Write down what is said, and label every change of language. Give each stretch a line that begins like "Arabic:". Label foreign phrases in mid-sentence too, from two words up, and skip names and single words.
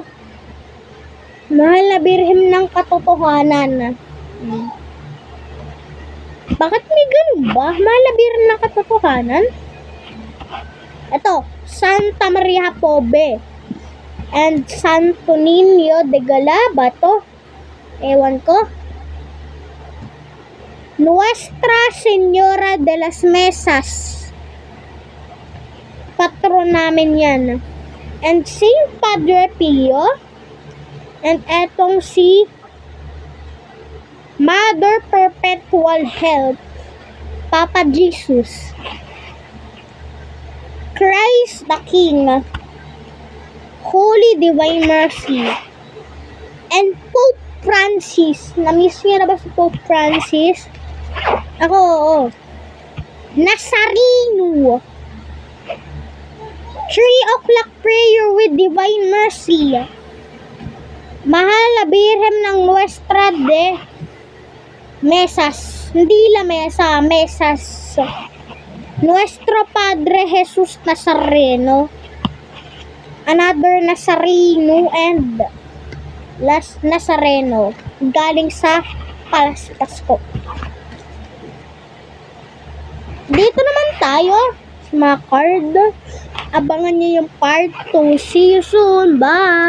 Filipino: Mahal na Birhen ng Katotohanan. Bakit may ganun ba? Mahal na Birhen ng Katotohanan? Ito,
Spanish: Santa Maria Pobe
Filipino: and
Spanish: Santo Niño de Galaba
Filipino: to. Ewan ko.
Spanish: Nuestra Señora de las Mesas.
Filipino: Patron namin yan.
English: And Saint Padre Pio.
Filipino: And etong si
English: Mother Perpetual Help. Papa Jesus. Christ the King. Holy Divine Mercy. And Pope Francis.
Filipino: Na-miss niyo na ba si Pope Francis?
Spanish: Ako, oo.
Filipino: Nazareno.
English: 3 o'clock prayer with Divine Mercy.
Filipino: Mahal na Birhen ng
Spanish: Nuestra de Mesas.
Filipino: Hindi la mesa, mesas.
Spanish: Nuestro Padre Jesus Nazareno.
English: Another Nazareno and last Nazareno.
Filipino: Galing sa Palaspas ko. Dito naman tayo. Mga card. Abangan niyo yung part 2.
English: See you soon.
Filipino: Bye!